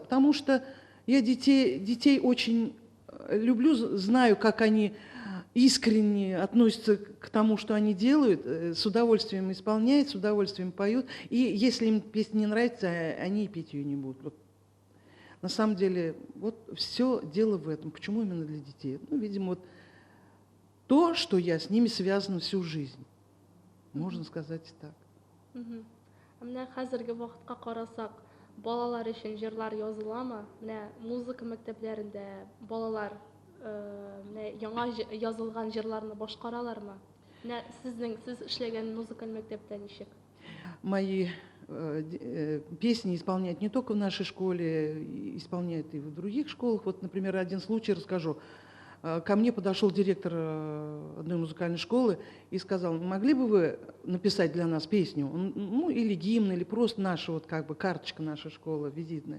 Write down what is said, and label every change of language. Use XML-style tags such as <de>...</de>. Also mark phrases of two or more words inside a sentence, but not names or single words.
<ru>Потому что я детей очень люблю, знаю, как они искренне относятся к тому, что они делают, с удовольствием исполняют, с удовольствием поют. И если им песня не нравится, они и петь ее не будут. Вот. На самом деле, вот все дело в этом. Почему именно для детей? Ну, видимо, вот то, что я с ними связана всю жизнь. Можно сказать и так.</ru> <tt>Менә хәзерге вакытка карасак, балалар өчен җырлар языламы? Менә музыка мәктәпләрендә балалар менә яңа язылган җырларны башкаралармы? Менә сез эшләгән музыкаль мәктәптә ничек?</tt> <ru>Мои песни исполняют не только в нашей школе, исполняют и в других школах. Вот, например, один случай расскажу. Ко мне подошел директор одной музыкальной школы и сказал, могли бы вы написать для нас песню, ну или гимн, или просто наша вот как бы карточка нашей школы, визитная.</ru>